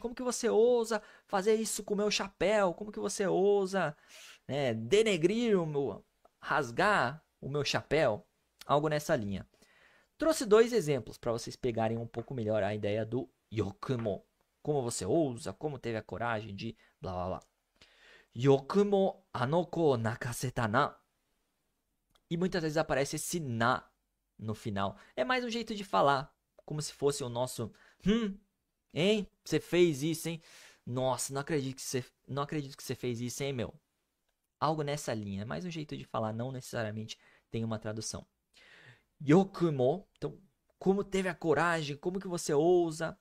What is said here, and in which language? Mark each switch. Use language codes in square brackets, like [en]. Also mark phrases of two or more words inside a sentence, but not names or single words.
[pt] Como que você ousa fazer isso com o meu chapéu? Como que você ousa denegrir o meu, rasgar o meu chapéu? Algo nessa linha. Trouxe dois exemplos para vocês pegarem um pouco melhor a ideia do yokumo. Como você ousa? Como teve a coragem de blá blá blá. [ja] よくもあの子泣かせたな. [pt] E muitas vezes aparece esse na no final. É mais um jeito de falar, como se fosse o nosso hein? Você fez isso, hein? Nossa, não acredito que você fez isso, hein, meu? Algo nessa linha. É mais um jeito de falar, não necessariamente tem uma tradução. Yokumo, então, como teve a coragem, como que você ousa?